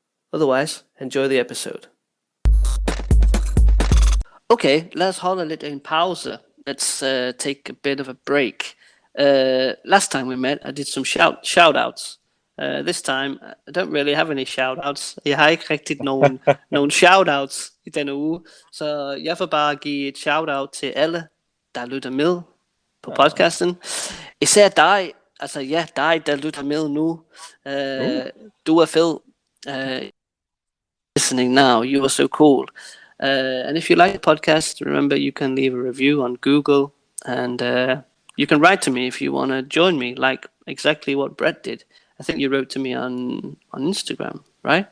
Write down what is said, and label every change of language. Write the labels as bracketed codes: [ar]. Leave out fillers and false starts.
[en] Otherwise, enjoy the episode. Okay, let's hold a little pause. Let's take a bit of a break. Last time we met, I did some shout-outs. This time, I don't really have any shout-outs. [da] Jeg har ikke rigtig nogen shout-outs i denne uge. Så jeg får bare give et shout-out til alle, der lytter med på podcasten. Især dig, dig, der lytter med nu. Du er fed. [en] Listening now, you are so cool. And if you like the podcast, remember you can leave a review on Google, and you can write to me if you want to join me, like exactly what Brett did. I think you wrote to me on Instagram, right?